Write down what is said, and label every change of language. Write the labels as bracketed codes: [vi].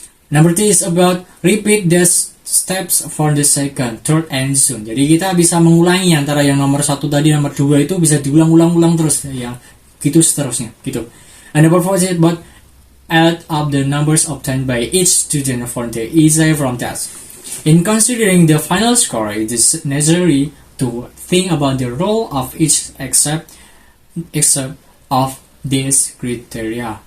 [en] Number 3 is about repeat the steps for the second, third, and so on. [id] Jadi kita bisa mengulangi antara yang nomor 1 tadi, nomor 2 itu bisa diulang-ulang terus, yang gitu seterusnya gitu. [en] And number 4 is about add up the numbers obtained by each student for the essay from test. In considering the final score, it is necessary to think about the role of each except of these criteria.